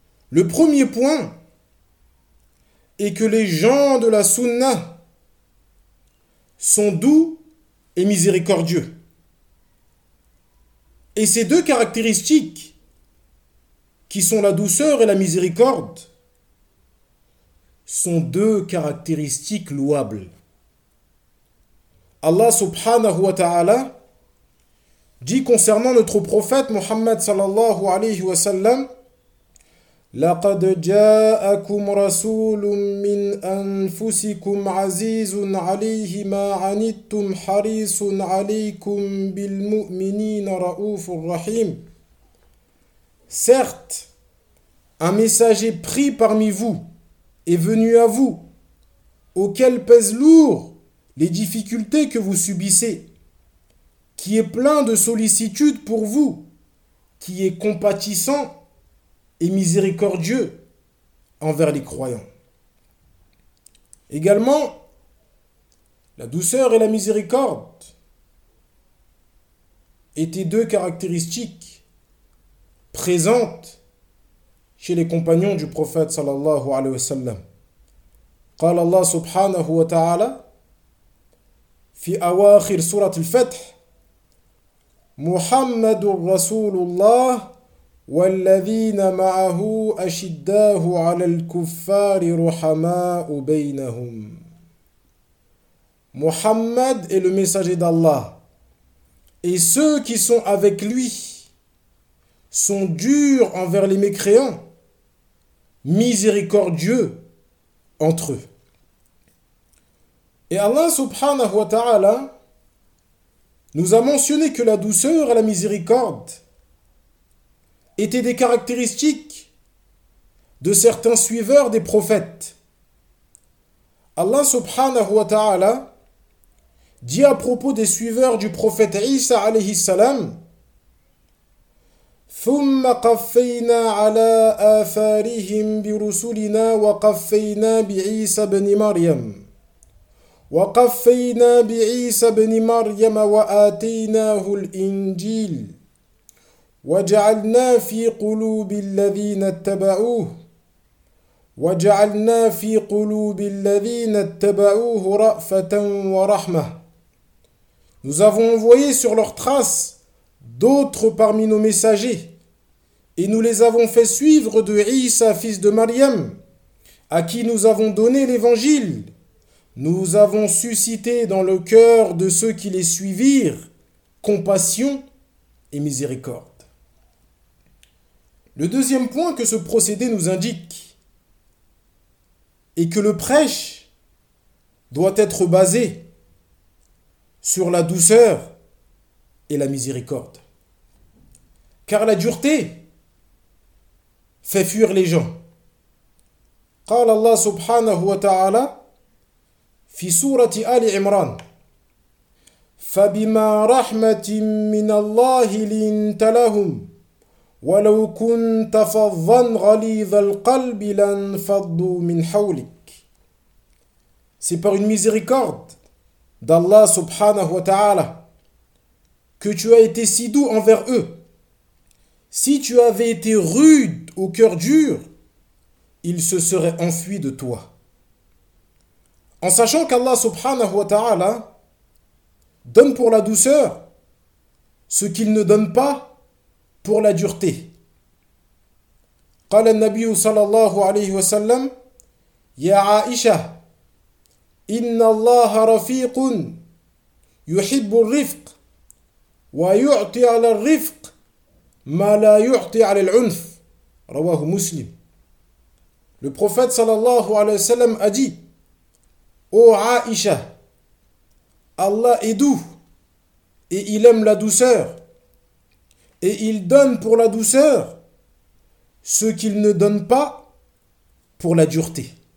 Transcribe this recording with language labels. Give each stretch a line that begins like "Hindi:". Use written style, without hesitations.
French: Le premier point est que les gens de la sunna sont doux et miséricordieux. Et ces deux caractéristiques, qui sont la douceur et la miséricorde, sont deux caractéristiques louables. Allah subhanahu wa ta'ala dit concernant notre prophète Mohammed sallallahu alayhi wa sallam,
Arabic: لقد جاءكم رسول من أنفسكم عزيز عليه ما عنتم حريص عليكم بالمؤمنين رؤوف رحيم.
French: Certes, un messager pris parmi vous est venu à vous, auquel pèse lourd les difficultés que vous subissez, qui est plein de sollicitude pour vous, qui est compatissant et miséricordieux envers les croyants. Également, la douceur et la miséricorde étaient deux caractéristiques présentes chez les compagnons du prophète sallallahu alayhi wa sallam.
Arabic: قال الله سبحانه وتعالى في أواخر سورة الفتح محمد رسول الله والذين معه أشداه على الكفار رحماء بينهم.
French: Muhammad est le messager d'Allah, et ceux qui sont avec lui sont durs envers les mécréants, miséricordieux entre eux. Et Allah subhanahu wa ta'ala nous a mentionné que la douceur et la miséricorde étaient des caractéristiques de certains suiveurs des prophètes. Allah subhanahu wa ta'ala dit à propos des suiveurs du prophète Isa alayhi salam,
Arabic: ثم قفينا على آثارهم برسلنا وقفينا بعيسى بن مريم وقفينا بعيسى بن مريم وآتيناه الإنجيل وجعلنا في قلوب الذين اتبعوه رأفة ورحمة.
French: Nous avons envoyé sur leurs traces d'autres parmi nos messagers, et nous les avons fait suivre de Isa, fils de Mariam, à qui nous avons donné l'évangile. Nous avons suscité dans le cœur de ceux qui les suivirent compassion et miséricorde. Le deuxième point que ce procédé nous indique est que le prêche doit être basé sur la douceur et la miséricorde. Car la dureté fait fuir les gens.
Arabic: قال الله سبحانه وتعالى في سورة آل عمران فبما رحمة من الله لنت لهم ولو كنت فظا غليظ القلب لانفضوا من حولك.
French: C'est par une miséricorde d'Allah subhanahu wa ta'ala que tu as été si doux envers eux. Si tu avais été rude au cœur dur, ils se seraient enfuis de toi. En sachant qu'Allah subhanahu wa ta'ala donne pour la douceur ce qu'il ne donne pas pour la dureté.
Arabic: قال النبي صلى الله عليه وسلم يا عائشة إن الله رفيق يحب الرفق ويعطي على الرفق ما لا يعطي على العنف رواه مسلم.
French: Le prophète
Arabic: صلى الله عليه وسلم
French: a dit: Ô Aïcha, Allah est doux et il aime la douceur et il donne pour la douceur ce qu'il ne donne pas pour la dureté.